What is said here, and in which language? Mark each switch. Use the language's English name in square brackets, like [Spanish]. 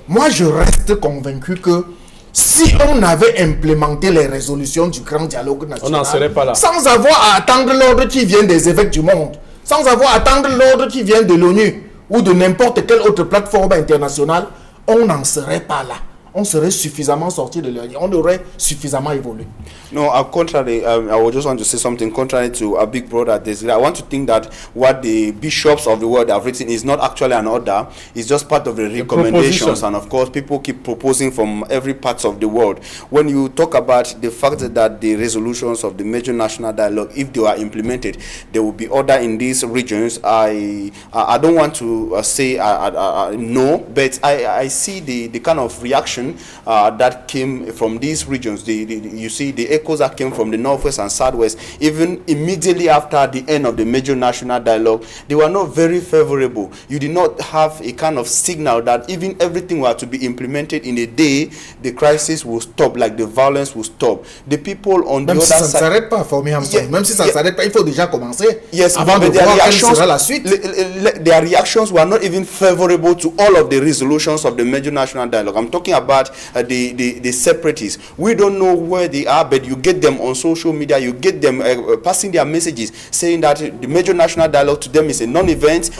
[French] Moi, je reste convaincu que si on avait implémenté les résolutions du grand dialogue national, on n'en serait pas là. Sans avoir à attendre l'ordre qui vient des évêques du monde, sans avoir à attendre l'ordre qui vient de l'ONU ou de n'importe quelle autre plateforme internationale, on n'en serait pas là. On serait suffisamment sorti de l'année. On aurait suffisamment évolué. [English] No, contrary, I would just want to say something contrary to our big brother. I want to think that what the bishops of the world have written is not actually an order. It's just part of the recommendations. And of course, people keep proposing from every part of the world. When you talk about the fact that the resolutions of the major national dialogue, if they are implemented, there will be order in these regions. I don't want to say no, but I see the kind of reaction that came from these regions. You see the echoes that came from the northwest and southwest, even immediately after the end of the major national dialogue, they were not very favorable. You did not have a kind of signal that even everything were to be implemented in a day, the crisis will stop, like the violence will stop. The people on the other side... [French] Même si ça ne s'arrête pas, même si ça ne s'arrête pas, il faut déjà commencer. [English] Yes, [French] avant de voir quelle sera la suite. [English] Their reactions were not even favorable to all of the resolutions of the major national dialogue. I'm talking about the separatists. We don't know where they are, but you get them on social media, you get them passing their messages saying that the major national dialogue to them is a non-event.